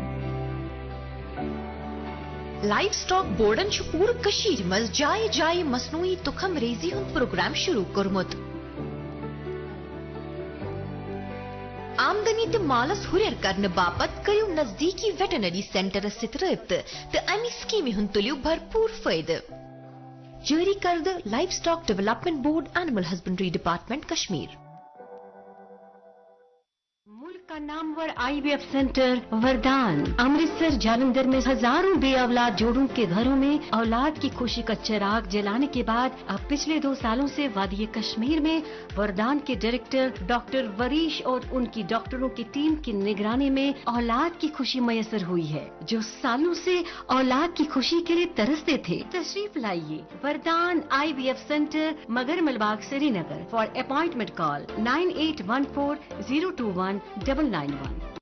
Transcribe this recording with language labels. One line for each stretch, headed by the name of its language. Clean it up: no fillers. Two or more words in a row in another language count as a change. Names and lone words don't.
Kashmiri: لائف سٹاک بورڈن چھُ پوٗرٕ کٔشیٖرِ منٛز جایہِ جایہِ مصنوعی تخم ریزی ہُنٛد پروگرام شروع کوٚرمُت آمدنی تہٕ مالس ہُرٮ۪ر کرنہٕ باپتھ کٔرِو نزدیٖکی ویٹنری سینٹرس سۭتۍ رٲبطہٕ تہٕ امہِ سکیٖمہِ ہُنٛد تُلِو بھرپوٗر فٲیدٕ جٲری کردٕ لائف سٹاک ڈیولپمنٹ بورڈ اینیمل ہسبنڈری ڈپارٹمنٹ کشمیر
Urdu: ملک کا نامور IVF سینٹر وردان امرتسر جالندھر میں ہزاروں بے اولاد جوڑوں کے گھروں میں اولاد کی خوشی کا چراغ جلانے کے بعد اب پچھلے 2 سالوں سے وادی کشمیر میں وردان کے ڈائریکٹر ڈاکٹر وریش اور ان کی ڈاکٹروں کی ٹیم کی نگرانی میں اولاد کی خوشی میسر ہوئی ہے جو سالوں سے اولاد کی خوشی کے لیے ترستے تھے تشریف لائیے وردان IVF سینٹر مگر ملباغ سری نگر
English: for appointment call
Urdu: 9814021991